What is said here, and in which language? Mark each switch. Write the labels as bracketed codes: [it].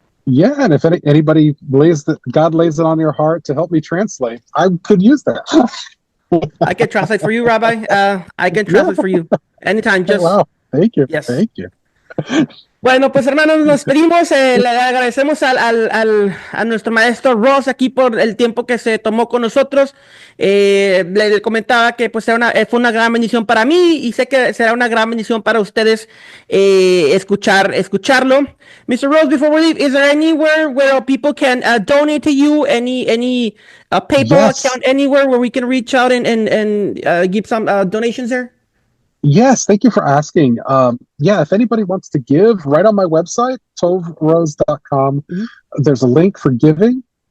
[en] Yeah, and if anybody God lays it on your heart to help me translate, I could use that. I can translate for you, Rabbi. I can translate for you anytime. Just wow, thank you. Yes. Thank you. [es] Bueno, pues hermanos, nos pedimos, le agradecemos a nuestro maestro Ross aquí por el tiempo que se tomó con nosotros. Le comentaba que pues fue una gran bendición para mí, y sé que será una gran bendición para ustedes escucharlo. [en] Mr. Ross, before we leave, is there anywhere where people can donate to you? Any PayPal account anywhere where we can reach out and give some donations there? Yes, thank you for asking. If anybody wants to give, right on my website, tovrose.com, there's a link for giving.